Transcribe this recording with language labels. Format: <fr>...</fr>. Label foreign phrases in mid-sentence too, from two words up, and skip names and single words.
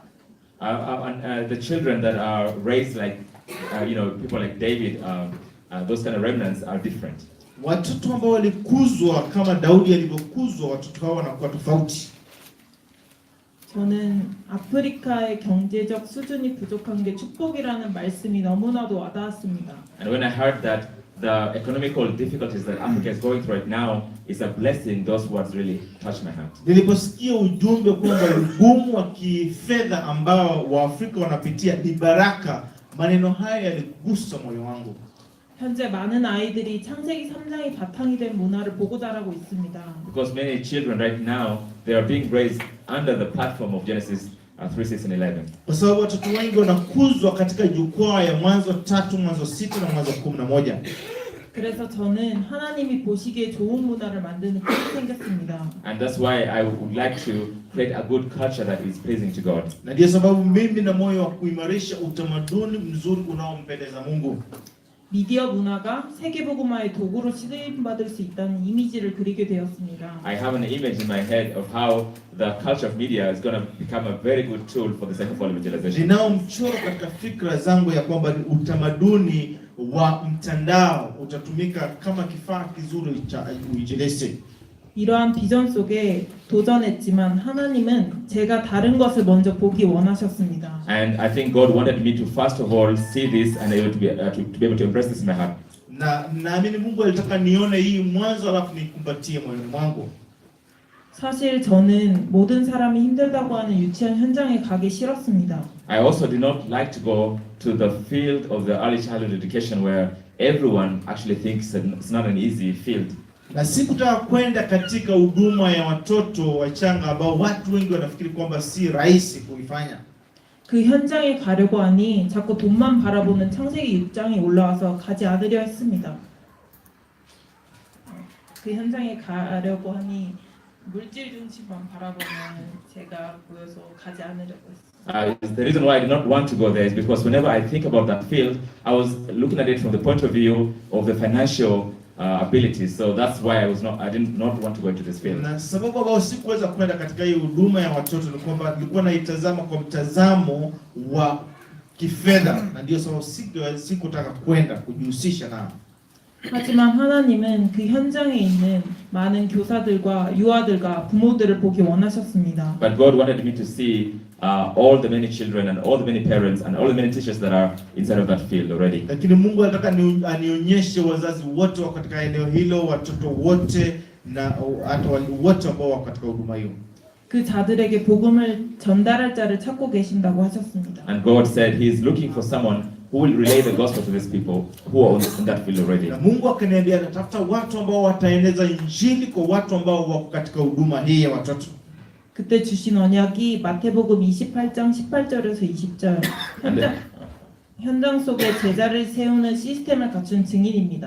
<en>The children that are raised like, people like David, those kind of remnants are different.</en> <sw>Watoto ambao walikuzwa kama Daudi alivyokuzwa, watoto hao wanakuwa tofauti.</sw> <ko>저는 아프리카의 경제적 수준이 부족한 게 축복이라는 말씀이 너무나도 와닿았습니다.</ko> <en>And when I heard that the economical difficulties that Africa is going through right now is a blessing, those words really touched my heart.</en> <sw>Niliposikia ujumbe kwamba ugumu wa kifedha ambao Waafrika wanapitia ni baraka, maneno haya yaligusa moyo wangu.</sw> <ko>현재 많은 아이들이 창세기 3장이 바탕이 된 문화를 보고 자라고 있습니다.</ko> <en>Because many children right now, they are being raised under the platform of Genesis 3:6-11.</en> <sw>Kwa sababu watoto wengi wanakuzwa katika jukwaa ya Mwanzo 3, Mwanzo 6 na Mwanzo 11.</sw> <ko>그래서 저는 하나님이 보시기에 좋은 문화를 만드는 꿈이 생겼습니다.</ko> <en>And that's why I would like to create a good culture that is pleasing to God.</en> <sw>Na ndio sababu mimi na moyo wa kuimarisha utamaduni mzuri unaompendeza Mungu.</sw> <ko>미디어 문화가 세계복음화의 도구로 쓰임받을 수 있다는 이미지를 그리게 되었습니다.</ko> <en>I have an image in my head of how the culture of media is going to become a very good tool for the second evangelization.</en> <sw>Ninao mchoro katika fikra zangu ya kwamba utamaduni wa mtandao utatumika kama kifaa kizuri cha uinjilisti.</sw> <ko>이러한 비전 속에 도전했지만 하나님은 제가 다른 것을 먼저 보기 원하셨습니다.</ko> <en>And I think God wanted me to first of all see this and able to be able to embrace this in my heart.</en> <sw>Na naamini Mungu alitaka nione hii mwanzo alafu nikumbatie moyoni mwangu.</sw> <ko>사실 저는 모든 사람이 힘들다고 하는 유치원 현장에 가기 싫었습니다.</ko> <en>I also did not like to go to the field of the early childhood education where everyone actually thinks that it's not an easy field.</en> <sw>Na sikutaka kwenda katika huduma ya watoto wachanga ambao watu wengi wanafikiri kwamba si rahisi kuifanya.</sw> <ko>그 현장에 가려고 하니 자꾸 돈만 바라보는 창세기 6장이 올라와서 가지 않으려 했습니다. 그 현장에 가려고 하니 물질 중심만 바라보는 제가 보여서 가지 않으려고 했습니다.</ko> <en>The reason why I did not want to go there is because whenever I think about that field, I was looking at it from the point of view of the financial abilities. So that's why I did not want to go into this field.</en> <sw>Na sababu ambao sikuweza kwenda katika hii huduma ya watoto ni kwamba nilikuwa naitazama kwa mtazamo wa kifedha, na ndio sababu sikutaka kwenda kujihusisha nao.</sw> <ko>하지만 하나님은 그 현장에 있는 많은 교사들과 유아들과 부모들을 보기 원하셨습니다.</ko> <en>But God wanted me to see all the many children and all the many parents and all the many teachers that are inside of that field already.</en> <sw>Lakini Mungu anataka anionyeshe wazazi wote wako katika eneo hilo, watoto wote na hata wote ambao wako katika huduma hiyo.</sw> <ko>그 자들에게 복음을 전달할 자를 찾고 계신다고 하셨습니다.</ko> <en>And God said He is looking for someone who will relay the gospel to these people who are in that field already.</en> <sw>Na Mungu akaniambia anatafuta watu ambao wataeneza injili kwa watu ambao wako katika huduma hii ya watoto.</sw> <ko>그때 주신 언약이 마태복음 28장 18절에서 20절 현장 속에 제자를 세우는 시스템을 갖춘 증인입니다.</ko>